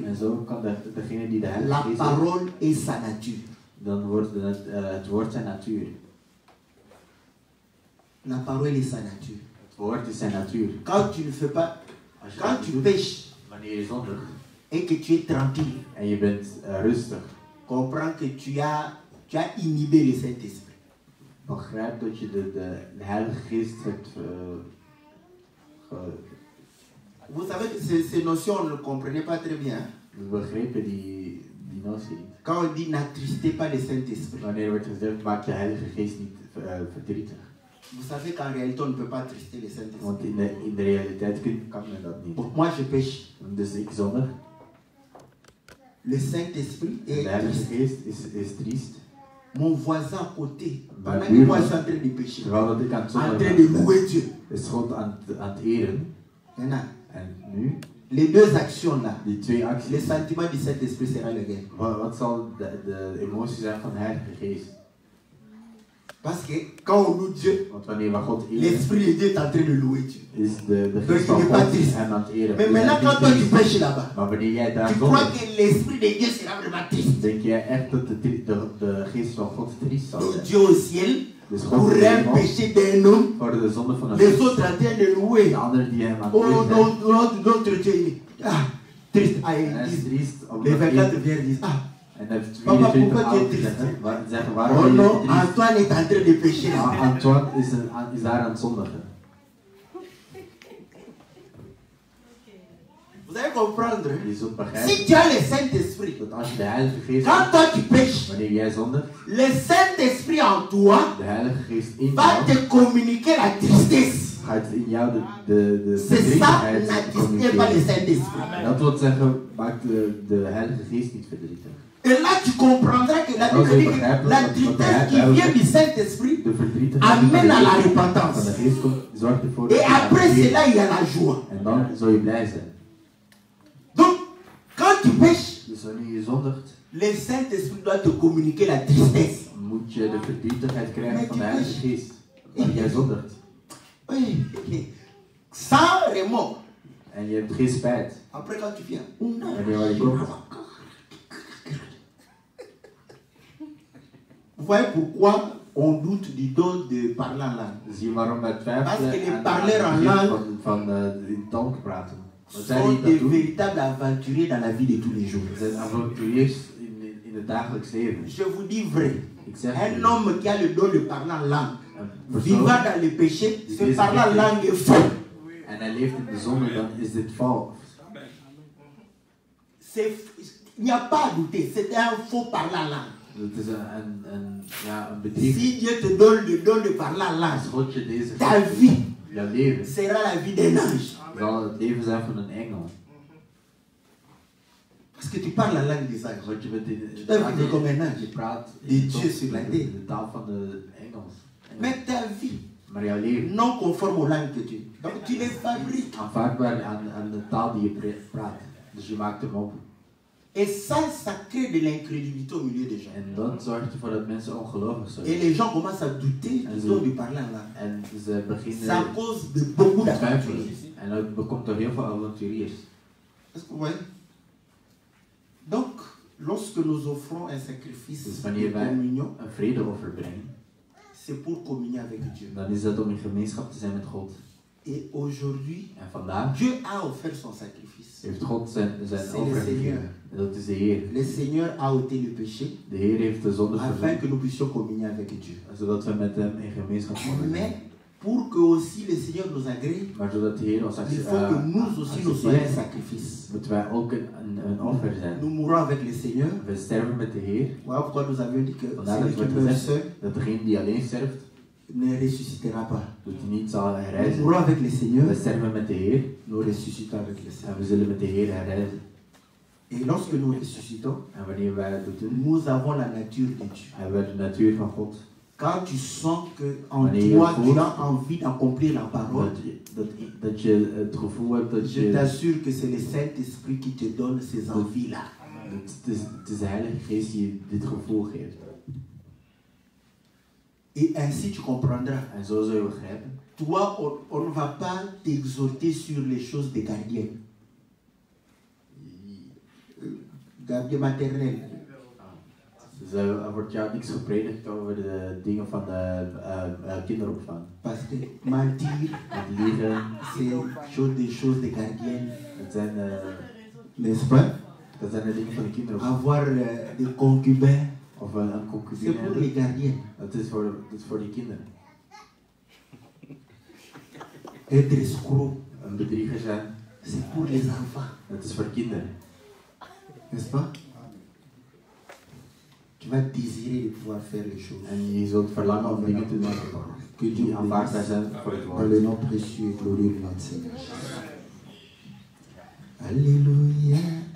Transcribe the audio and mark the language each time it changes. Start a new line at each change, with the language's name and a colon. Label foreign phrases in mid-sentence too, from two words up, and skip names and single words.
Dutch: En zo kan degene die de Heilige
French: la
Dutch: Geest heeft,
French: parole est sa nature.
Dutch: dan wordt het woord zijn natuur.
French: La parole est sa nature.
Dutch: Het woord is zijn natuur.
French: Quand tu ne fais pas,
Dutch: Als je
French: quand
Dutch: dat
French: tu
Dutch: doet,
French: pêches
Dutch: wanneer je zondigt
French: et que tu es tranquille,
Dutch: en je bent rustig,
French: comprends que tu as inhibé le Saint-Esprit.
Dutch: begrijp dat je de Heilige Geest hebt
French: Vous savez que ces notions, on ne le comprenait pas très bien.
Dutch: we begrepen die notie niet.
French: Quand on dit n'attristez pas le Saint-Esprit,
Dutch: Wanneer wordt gezegd, maak de Heilige Geest niet verdrietig.
French: vous savez qu'en réalité, on ne peut pas attrister le
Dutch: Want
French: Saint-Esprit.
Dutch: in de realiteit kan men dat niet.
French: Donc moi, je pêche.
Dutch: Dus ik zondig.
French: Le Saint-Esprit
Dutch: De
French: est
Dutch: Heilige
French: triste.
Dutch: Geest is triest.
French: Mon voisin à côté, pendant que
Dutch: buurman,
French: moi je suis en train de pécher,
Dutch: Terwijl dat ik aan het
French: en
Dutch: zondigen
French: train de
Dutch: ben,
French: louer Dieu.
Dutch: is God aan het eren.
French: Maintenant,
Dutch: En nu,
French: les deux actions là,
Dutch: die twee
French: le
Dutch: acties.
French: sentiment du Saint-Esprit sera le gain.
Dutch: Wat zal de emotie zijn van de Heilige Geest?
French: Parce que quand on loue Dieu,
Dutch: Want wanneer we God eren,
French: l'Esprit de Dieu est en train de louer Dieu.
Dutch: is de
French: Donc
Dutch: geest
French: il
Dutch: van
French: n'est pas
Dutch: God
French: triste.
Dutch: hem aan het eren.
French: Mais
Dutch: Dus
French: maintenant,
Dutch: hij
French: quand
Dutch: is
French: toi
Dutch: niet
French: tu
Dutch: triest.
French: pêches là-bas,
Dutch: Maar wanneer jij daar
French: tu crois
Dutch: zondigt,
French: que l'Esprit de Dieu sera vraiment triste.
Dutch: denk jij echt dat de geest van God triest zal
French: Donc
Dutch: zijn?
French: Dieu au ciel,
Dutch: Dus
French: pour
Dutch: God
French: un
Dutch: is
French: péché d'un homme,
Dutch: voor de zonde van een
French: les
Dutch: mens.
French: autres en train de louer.
Dutch: De anderen die hem aan het
French: Oh,
Dutch: eren zijn.
French: notre Dieu, il est triste. Ah,
Dutch: En
French: ils
Dutch: hij is
French: disent,
Dutch: triest
French: les
Dutch: omdat
French: 24
Dutch: hij...
French: vers disent,
Dutch: En hij heeft
French: Papa,
Dutch: 24
French: pourquoi tu es
Dutch: oud
French: triste?
Dutch: zeggen,
French: oh
Dutch: waarom ben je
French: non,
Dutch: triest?
French: Antoine est en train de pécher.
Dutch: Antoine is daar aan het zondigen.
French: Vous allez comprendre.
Dutch: Je zult
French: Si
Dutch: begrijpen
French: tu as le Saint-Esprit,
Dutch: dat als je de Heilige Geest
French: quand
Dutch: hebt,
French: toi tu pêches,
Dutch: wanneer jij zondigt,
French: le Saint-Esprit en toi
Dutch: de Heilige Geest in
French: va
Dutch: jou,
French: te communiquer la tristesse.
Dutch: gaat in jou de
French: C'est ça,
Dutch: verdrietigheid
French: n'attristez pas le
Dutch: communiceren.
French: Saint-Esprit.
Dutch: En dat wil zeggen, maakt de Heilige Geest niet verdrietig.
French: Et là, tu comprendras que la Bible dit que la tristesse qui vient du Saint-Esprit
Dutch: De verdrietigheid
French: amène à la
Dutch: van de
French: repentance.
Dutch: Geest komt, zorgt ervoor
French: Et
Dutch: dat je
French: après
Dutch: gaat
French: cela, il y a la joie.
Dutch: en dan zul je blij zijn.
French: Donc, quand tu pêches,
Dutch: Dus wanneer je zondigt,
French: le Saint-Esprit doit te communiquer la tristesse.
Dutch: moet je de verdrietigheid krijgen Maar van de die Heilige is- Geest. Wanneer jij zondigt.
French: Oui, sans remords.
Dutch: En je hebt geen spijt.
French: Après, quand tu viens,
Dutch: Wanneer je komt.
French: vous voyez pourquoi on doute du don de parler en langue.
Dutch: Zie je waarom wij
French: Parce
Dutch: twijfelen
French: que les
Dutch: aan
French: parleurs en
Dutch: het
French: langue
Dutch: van in taal te praten. Wat zij
French: sont
Dutch: niet
French: des
Dutch: dat doen,
French: véritables aventuriers dans la vie de tous les jours.
Dutch: zijn avonturiers in het dagelijks leven.
French: Je vous dis vrai,
Dutch: Ik zeg
French: un
Dutch: u,
French: homme qui a le don de parler en langue,
Dutch: een persoon
French: vivant dans le péché, se parler en langue est faux.
Dutch: en hij leeft in de zonde, dan is dit vals.
French: Il n'y a pas à douter, c'est un faux parler en langue.
Dutch: Het is een bedrieg.
French: Si Dieu te donne le don de parler en langue,
Dutch: Als God je deze
French: ta
Dutch: geeft,
French: vie
Dutch: jouw leven,
French: sera la vie d'un ange.
Dutch: zal het leven zijn van een engel.
French: Parce que tu parles la langue des anges.
Dutch: Want je bent
French: vivre comme un ange.
Dutch: je praat
French: De Dieu sur la terre.
Dutch: de taal van de engels.
French: Mais ta vie,
Dutch: Maar jouw leven,
French: non conforme aux langues que tu. Donc tu les fabriques.
Dutch: aanvaardbaar aan de taal die je praat. Dus je maakt hem op.
French: Et ça crée de l'incrédulité au milieu des gens.
Dutch: En dat zorgt ervoor dat mensen ongelovig zijn.
French: Et les gens commencent à douter du don de parler en langue.
Dutch: En ze
French: C'est à
Dutch: beginnen
French: cause de beaucoup
Dutch: te twijfelen.
French: d'aventuriers.
Dutch: En dat komt er heel veel avonturiers.
French: Est-ce que vous voyez? Donc, lorsque nous offrons un sacrifice
Dutch: Dus
French: de
Dutch: wanneer wij
French: communion,
Dutch: een vredeoffer brengen,
French: c'est pour communier avec Dieu.
Dutch: Dan is dat om in gemeenschap te zijn met God.
French: Et aujourd'hui,
Dutch: En vandaag
French: Dieu a offert son sacrifice.
Dutch: heeft God zijn
French: C'est
Dutch: offer
French: le Seigneur.
Dutch: gegeven. En dat is de Heer.
French: Le Seigneur a ôté le péché
Dutch: De Heer heeft de zonde
French: afin
Dutch: verzoend,
French: que nous puissions communier avec Dieu.
Dutch: zodat we met hem in gemeenschap mogen
French: Mais
Dutch: zijn.
French: pour que aussi le Seigneur nous agrée,
Dutch: Maar zodat de Heer ons
French: il faut que nous aussi nous soyons un
Dutch: accepteert,
French: sacrifice.
Dutch: moeten wij ook een offer zijn.
French: Nous mourons avec le Seigneur.
Dutch: We sterven met de Heer,
French: Voilà pourquoi nous avions dit que
Dutch: Vandaar
French: celui
Dutch: dat
French: qui
Dutch: wordt
French: meurt
Dutch: gezegd
French: seul
Dutch: dat degene die alleen sterft,
French: ne ressuscitera pas.
Dutch: dat hij niet zal
French: Nous
Dutch: herrijzen.
French: mourons avec le Seigneur,
Dutch: We sterven met de Heer
French: nous ressuscitons avec le Seigneur.
Dutch: en we zullen met de Heer herrijzen.
French: Et lorsque nous ressuscitons,
Dutch: En wanneer wij dat doen,
French: nous avons la nature de Dieu.
Dutch: hebben we de natuur van God.
French: Quand tu sens que en
Dutch: Wanneer je
French: toi tu
Dutch: voelt
French: as envie d'accomplir la parole,
Dutch: Dat je het gevoel hebt dat
French: je
Dutch: je...
French: t'assure que c'est le Saint-Esprit qui te donne ces envies-là.
Dutch: Het is de Heilige Geest die je dit gevoel geeft.
French: Et ainsi tu comprendras.
Dutch: En zo zul je begrijpen.
French: Toi, on ne va pas t'exhorter sur les choses des gardiens. Gardien maternel.
Dutch: Dus er wordt jou niks gepredikt over de dingen van de kinderopvang.
French: Parce que mentir,
Dutch: Het liegen,
French: c'est des choses des gardiens.
Dutch: het zijn,
French: N'est-ce pas?
Dutch: dat zijn de dingen van de kinderopvang.
French: Avoir des concubins,
Dutch: Of een
French: c'est
Dutch: concubine
French: pour les
Dutch: hebben.
French: gardiens.
Dutch: Dat is voor die kinderen.
French: Être escroc,
Dutch: Een bedrieger zijn,
French: c'est pour les enfants.
Dutch: dat is voor kinderen.
French: N'est-ce pas? Tu vas désirer de pouvoir faire les choses.
Dutch: En je zult verlangen om dingen te doen
French: Que Dieu
Dutch: die aanvaardbaar
French: bénisse.
Dutch: zijn voor het
French: Dans
Dutch: woord.
French: le nom précieux et glorieux de notre Seigneur. Alléluia.